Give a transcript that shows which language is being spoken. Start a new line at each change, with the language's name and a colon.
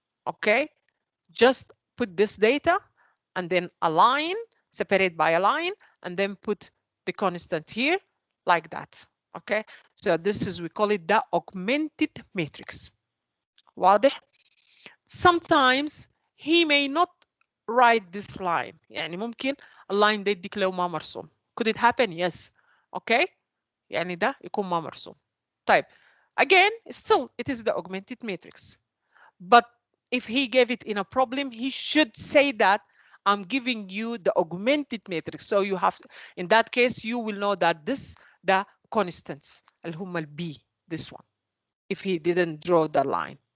English: Okay, just put this data and then a line, separate by a line, and then put the constant here like that. Okay, so this is, we call it the augmented matrix.
Arabic: واضح?
English: Sometimes he may not write this line.
Arabic: يعني ممكن اللاين ده يديك له ما مرسوم.
English: Could it happen? Yes. Okay,
Arabic: يعني ده يكون ما مرسوم. طيب,
English: again, still it is the augmented matrix. But if he gave it in a problem, he should say that I'm giving you the augmented matrix. So you have, in that case, you will know that this, the constants,
Arabic: اللي هم ال B,
English: this one, if he didn't draw the line.